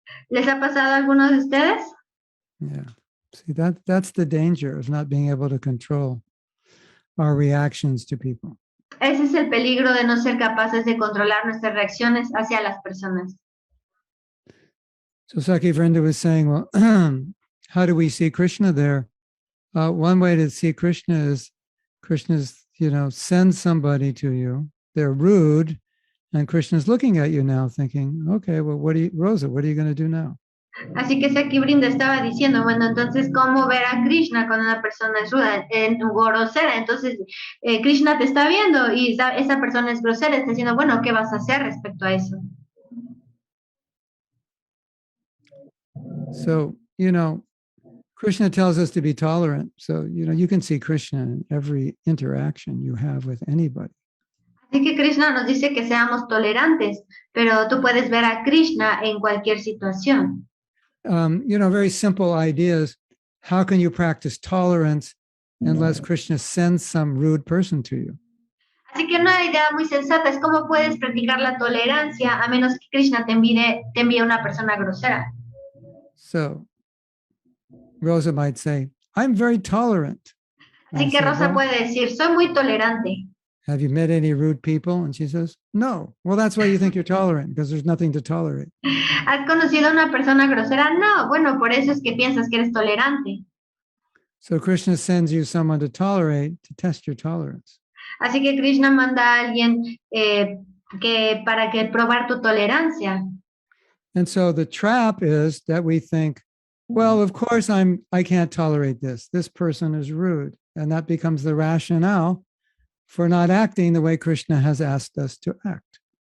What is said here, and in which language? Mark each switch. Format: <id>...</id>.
<es>¿Les ha pasado a alguno de ustedes?</es> <en>Yeah. See, that's the danger of not being able to control our reactions to people.</en> <es>Ese es el peligro de no ser capaces de controlar nuestras reacciones hacia las personas.</es> <en>So Saki Vrinda was saying, well, how do we see Krishna there? One way to see Krishna is Krishna's, sends somebody to you. They're rude, and Krishna's looking at you now thinking, okay, well, Rosa, what are you going to do now?</en> <es>Así que Saki Vrinda estaba diciendo, bueno, entonces, ¿cómo ver a Krishna cuando una persona es ruda, grosera? Entonces, Krishna te está viendo y esa persona es grosera, está diciendo, bueno, ¿qué vas a hacer respecto a eso?</es> <en>So, Krishna tells us to be tolerant. So, you can see Krishna in every interaction you have with anybody.</en> <es>Así que Krishna nos dice que seamos tolerantes, pero tú puedes ver a Krishna en cualquier situación.</es> <en>Very simple ideas. How can you practice tolerance unless Krishna sends some rude person to you?</en> <es>Así que una idea muy sensata es cómo puedes practicar la tolerancia a menos que Krishna te envíe una persona grosera.</es> <en>So, Rosa might say, I'm very tolerant.</en> <es>Así que Rosa puede decir, soy muy tolerante.</es> <en>Have you met any rude people? And she says, no. Well, that's why you think you're tolerant, because there's nothing to tolerate.</en> <es>¿Has conocido a una persona grosera? No. Bueno, por eso es que piensas que eres tolerante.</es> <en>So Krishna sends you someone to tolerate to test your tolerance.</en> <es>Así que Krishna manda a alguien para que probar tu tolerancia.</es> <en>And so the trap is that we think, well, of course I can't tolerate this. This person is rude. And that becomes the rationale for not acting the way Krishna has asked us to act.</en>